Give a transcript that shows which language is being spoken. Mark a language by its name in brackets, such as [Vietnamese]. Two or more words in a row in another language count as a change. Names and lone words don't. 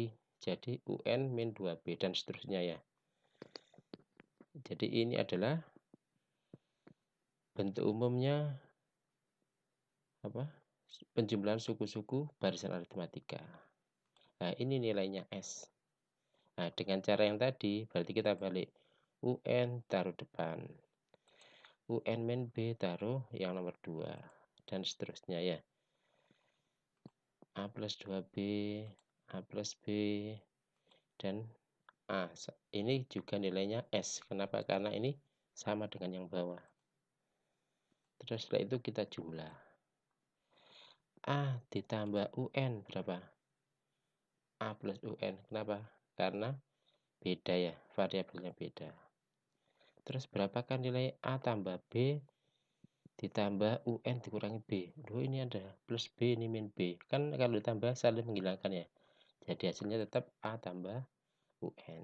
[Indonesian] Jadi UN min 2B, dan seterusnya ya. Jadi ini adalah bentuk umumnya penjumlahan suku-suku barisan aritmatika. Nah, ini nilainya S. Nah, dengan cara yang tadi, berarti kita balik. UN taruh depan. UN min B taruh yang nomor 2. Dan seterusnya ya. A plus 2B, A plus B, dan A. Ini juga nilainya S. Kenapa? Karena ini sama dengan yang bawah. Terus setelah itu kita jumlah. A ditambah UN berapa? A plus UN. Kenapa? Karena beda ya, variabelnya beda. Terus berapakah nilai A tambah B ditambah UN dikurangi B? Loh, ini ada plus B, ini min B. Kan kalau ditambah saling menghilangkan ya. Jadi hasilnya tetap A tambah UN.